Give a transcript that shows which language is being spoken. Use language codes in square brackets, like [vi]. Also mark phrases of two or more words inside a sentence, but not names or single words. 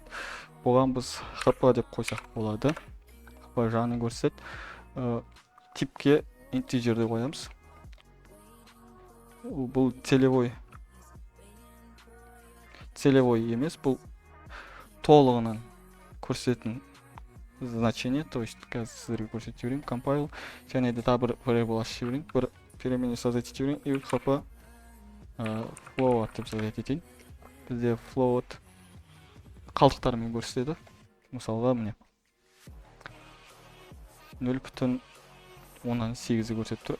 [kk] Бұған біз hp деп қойсақ болады. Hp жағынан көрсетеді. Типке integer деп қоямыз. Бұл целевой емес, бұл толығынан көрсететін значение, [ru] то есть [kk] қазір сіздерге көрсетіп жіберейін. Compile, және де тағы бір variable ашып жіберейін. Бір [ru] перемене создать [kk] етіп жіберейін. И [en] hp float [kk] деп создать етейін. Бізде float қалдықтарымен көрсетеді. Мысалға міне 0.18 көрсетіп тұр.